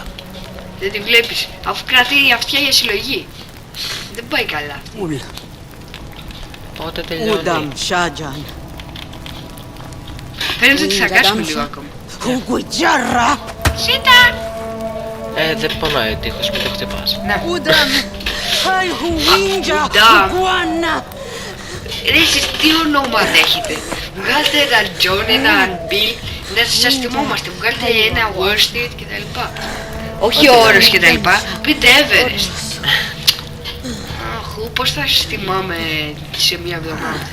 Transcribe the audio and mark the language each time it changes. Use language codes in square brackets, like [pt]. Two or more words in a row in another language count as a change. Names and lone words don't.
[el] Δεν τη βλέπεις, αφού κρατάει αυτιά για συλλογή. Δεν πάει καλά. Ul. Πότε τελειώνει? Udam Shajan. Φαίνεται ότι θα κάτσουμε λίγο ακόμα. Hugujarra. Σίτα! Δεν πονάει ο τείχος, μην το χτυπάς. Να, Udam. Hai Huinja. Udam. Huguana. ρε εσείς τι ονόματα έχετε? Βγάλτε ένα Τζον, ένα Μπιλ, να σας θυμόμαστε. Βγάλτε ένα Wall Street κτλ. Όχι όρος κτλ. Πείτε Everest. Αχ, πώς θα σας θυμάμαι σε μια εβδομάδα?